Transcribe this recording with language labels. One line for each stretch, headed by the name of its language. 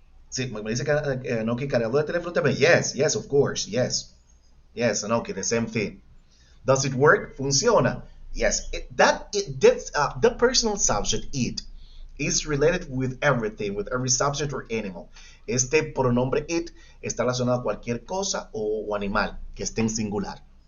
Spanish: Sí, me dice que Anoki cargador de teléfono también.
English: Yes, yes, of course, yes. Yes, Anoki, the same thing. Does it work? Funciona. Yes, the personal subject, it, is related with everything, with every subject or animal.
Spanish: Este pronombre it está relacionado a cualquier cosa o animal que esté en singular.